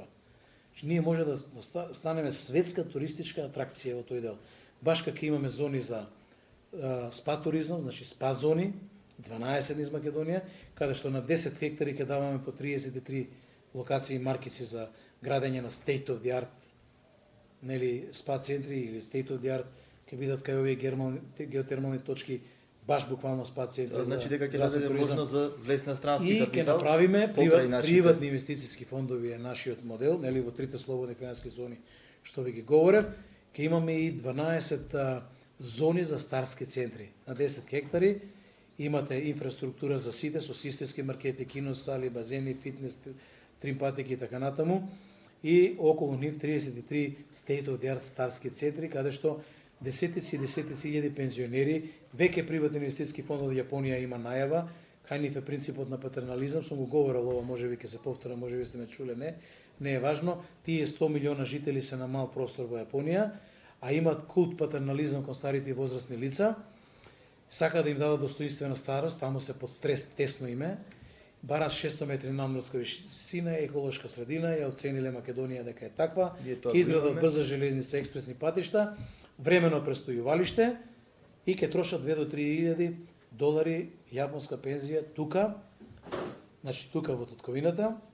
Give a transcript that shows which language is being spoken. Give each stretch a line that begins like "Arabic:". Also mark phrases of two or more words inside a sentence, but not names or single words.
Macedonian: Ние може да станеме светска туристичка атракција во тој дел. Баш како имаме зони за спа туризам, значи спа зони, 12 низ Македонија, каде што на 10 хектари ќе даваме по 33 локации и маркици за градење на
English: state of the art,
Macedonian: нели спа центри или
English: state of the art
Macedonian: ќе бидат кај овие геотермални точки, баш буквално спа центри. Значи дека ќе даде можност за влез на странски и капитал. И ќе направиме приватни инвестициски фондови е нашиот модел, нели во трите слободни финансиски зони што ви ги говорев, ќе имаме и 12 зони за старски центри на 10 хектари. Имате инфраструктура за сите со системски маркети, киносали, базени, фитнес, тримпатики и така натаму. И околу нив 33
English: state of the art
Macedonian: старски центри, каде што десетици илјади пензионери, веќе приватни инвестициски фондови Јапонија има најава, кај нив е принципот на патернализам, сум го говорил ова, можеби ќе се повтора, можеби сте ме чуле, не е важно. Тие 100 милиона жители се на мал простор во Јапонија, а имат култ патернализам кон старите и возрастни лица, сака да им дадат достоинствена старост, таму се под стрес, тесно име, барат 600 метри надморска висина, еколошка средина, ја оцениле Македонија дека е таква, ќе изградат брза железница, експресни патишта, времено престојувалиште и ќе трошат 2 до 3 илјади долари јапонска пензија тука, значи тука во татковината.